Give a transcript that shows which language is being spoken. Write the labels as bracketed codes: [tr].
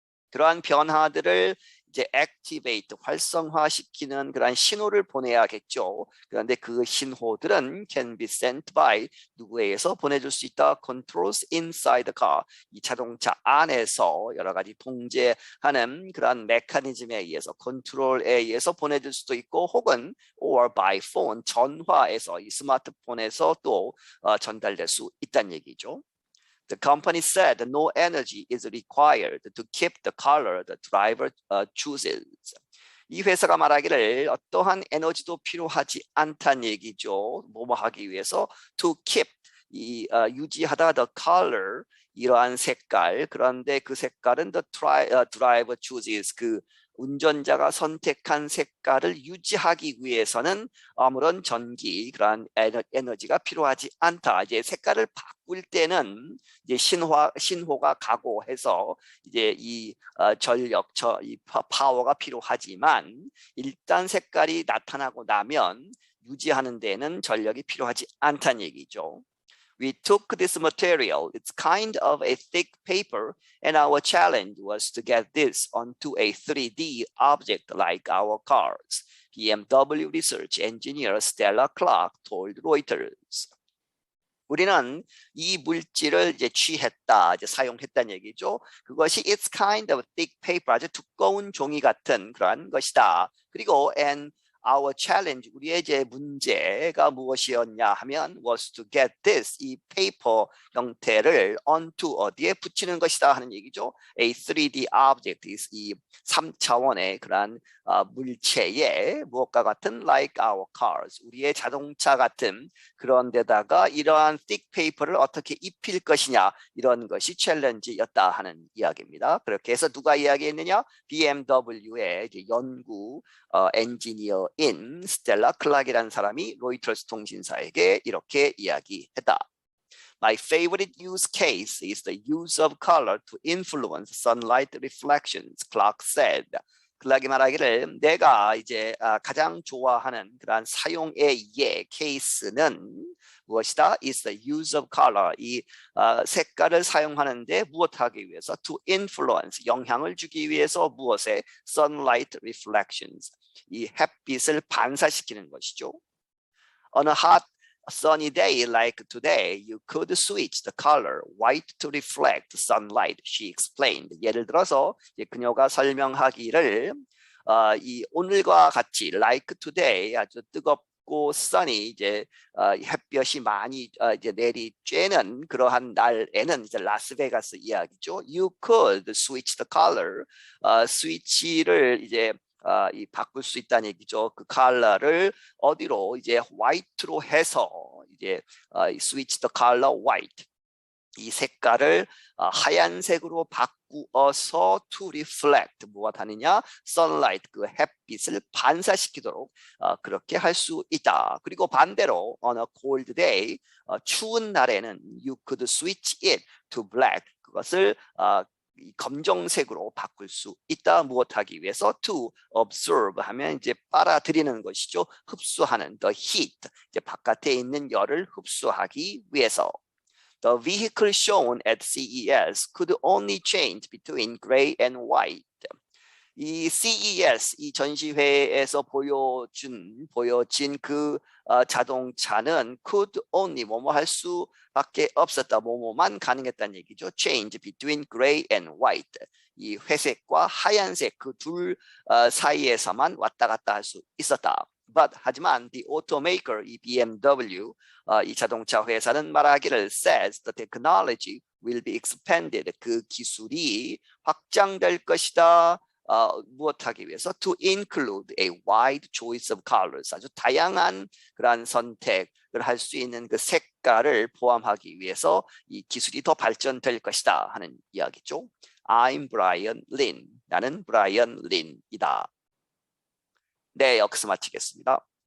[ko] 그러한 변화들을 이제 [en] activate, [ko] 활성화시키는 그런 신호를 보내야겠죠. 그런데 그 신호들은 [en] can be sent by, [ko] 누구에게서 보내줄 수 있다. [en] Controls inside the car, [ko] 이 자동차 안에서 여러 가지 통제하는 그런 메커니즘에 의해서, 컨트롤에 의해서 보내줄 수도 있고, 혹은 [en] or by phone, [ko] 전화에서, 이 스마트폰에서 또 전달될 수 있다는 얘기죠. [en] The company said no energy is required to keep the color the driver chooses. [ko] 이 회사가 말하기를 어떠한 에너지도 필요하지 않다는 얘기죠. 뭐뭐 하기 위해서 [en] to keep, [ko] 이 유지하다 [en] the color, [ko] 이러한 색깔. 그런데 그 색깔은 [en] the driver chooses, [ko] 그 운전자가 선택한 색깔을 유지하기 위해서는 아무런 전기, 그러한 에너지가 필요하지 않다. 이제 색깔을 바꿀 때는 이제 신호가 가고 해서 이제 이 이 파워가 필요하지만 일단 색깔이 나타나고 나면 유지하는 데는 전력이 필요하지 않다는 얘기죠. [en] We took this material, it's kind of a thick paper, and our challenge was to get this onto a 3D object like our cars. BMW research engineer Stella Clark told Reuters. [ko] 우리는 이 물질을 이제 취했다, 이제 사용했다는 얘기죠. 그것이 [en] it's kind of thick paper, [ko] 아주 두꺼운 종이 같은 그러한 것이다. 그리고 [en] and our challenge, [ko] 우리의 이제 문제가 무엇이었냐 하면 [en] was to get this, [ko] 이 페이퍼 형태를 [en] onto, [ko] 어디에 붙이는 것이다 하는 얘기죠. [en] A 3D object, [ko] 이 3차원의 그러한 물체에 무엇과 같은 [en] like our cars, [ko] 우리의 자동차 같은 그런 데다가 이러한 [en] thick paper [ko] 를 어떻게 입힐 것이냐, 이런 것이 챌린지였다 하는 이야기입니다. 그렇게 해서 누가 이야기했느냐? BMW의 이제 연구 엔지니어인 스텔라 클락이라는 사람이 로이터스 통신사에게 이렇게 이야기했다. [en] My favorite use case is the use of color to influence sunlight reflections, Clark said. [ko] 클락이 말하기를 내가 이제 가장 좋아하는 그러한 사용의 케이스는 무엇이다? [en] is the use of color. [ko] 이 색깔을 사용하는데 무엇하기 위해서? [en] To influence, [ko] 영향을 주기 위해서 무엇에? [en] Sunlight reflections. [ko] 이 햇빛을 반사시키는 것이죠. [en] On a hot sunny day like today, you could switch the color white to reflect sunlight, she explained. [ko] 예를 들어서 그녀가 설명하기를 이 오늘과 같이 [en] like today [ko] 아주 뜨겁고 [en] sunny [ko] 이제 햇볕이 많이 이제 내리쬐는 그러한 날에는 이제 라스베가스 이야기죠. [en] You could switch the color. [ko] 스위치를 이제 이 바꿀 수 있다는 얘기죠. 그 컬러를 어디로 이제 화이트로 해서 이제 [en] switch the color white. [ko] 이 색깔을 하얀색으로 바꾸어서 [en] to reflect [ko] 무엇 하느냐? [en] sunlight [ko] 그 햇빛을 반사시키도록 그렇게 할 수 있다. 그리고 반대로 [en] on a cold day [ko] 추운 날에는 [en] you could switch it to black [ko] 그것을 검정색으로 바꿀 수 있다. 무엇하기 위해서? [en] To absorb [ko] 하면 이제 빨아들이는 것이죠. 흡수하는 [en] the heat. [ko] 이제 바깥에 있는 열을 흡수하기 위해서. [en] The vehicle shown at CES could only change between gray and white. [ko] 이 CES 이 전시회에서 보여진 그 자동차는 [en] could only [ko] 뭐뭐 할 수밖에 없었다. 뭐뭐만 가능했다는 얘기죠. [en] Change between gray and white. [ko] 이 회색과 하얀색 그 둘 사이에서만 왔다 갔다 할 수 있었다. [en] But [ko] 하지만 [en] the automaker [ko] 이 BMW 이 자동차 회사는 말하기를 [en] says the technology will be expanded. [ko] 그 기술이 확장될 것이다. 무엇하기 위해서? [en] To include a wide choice of colors. [ko] 아주 다양한 그러한 선택을 할 수 있는 그 색깔을 포함하기 위해서 이 기술이 더 발전될 것이다 하는 이야기죠. [en] I'm Brian Lin. [ko] 나는 브라이언 린이다. 네, 여기서 마치겠습니다.